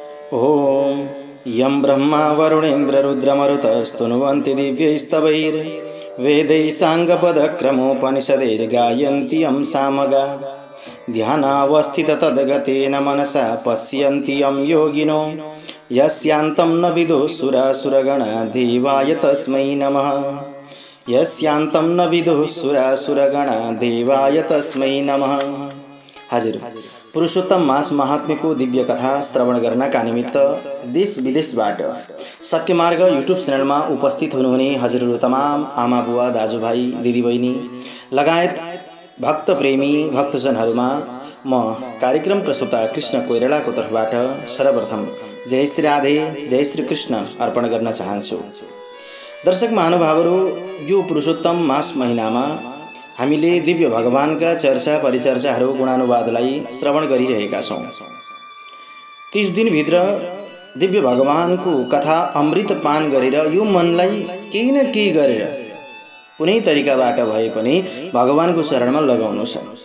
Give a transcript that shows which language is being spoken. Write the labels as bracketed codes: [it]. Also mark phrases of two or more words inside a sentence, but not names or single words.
[sa] ओम यं ब्रह्मा वरुणेन्द्र रुद्रमरुतस्तुनुवन्ति दिव्यैस्तवैर्वेदैः साङ्गपदक्रमोपनिषदैर्गायन्ति यं सामगा ध्यानावस्थिततद्गतेन मनसा पश्यन्ति यं योगिनो यस्यान्तं न विदुः सुरासुरगणा देवाय तस्मै नमः। यस्यान्तं न विदुः सुरासुरगणा देवाय तस्मै नमः। [ne] हजुर, पुरुषोत्तम मास महात्म्यको दिव्य कथा श्रवण गर्नका निमित्त देश विदेशबाट सत्यमार्ग युट्युब च्यानलमा उपस्थित हुनुहुने हजुरहरू तमाम आमा बुवा दाजुभाइ दिदीबहिनी लगायत भक्त प्रेमी भक्तजनहरूमा म कार्यक्रम प्रस्तुता कृष्ण कोइरालाको तर्फबाट सर्वप्रथम जय श्री राधे जय श्री कृष्ण अर्पण गर्न चाहन्छु। दर्शक महानुभावहरू, यो पुरुषोत्तम मास महिनामा हामीले दिव्य भगवानका चर्चा परिचर्चाहरू गुणानुवादलाई श्रवण गरिरहेका छौँ। 30 दिनभित्र दिव्य भगवानको कथा अमृत पान गरेर यो मनलाई केही न केही गरेर कुनै तरिकाबाट भए पनि भगवानको चरणमा लगाउनु छ।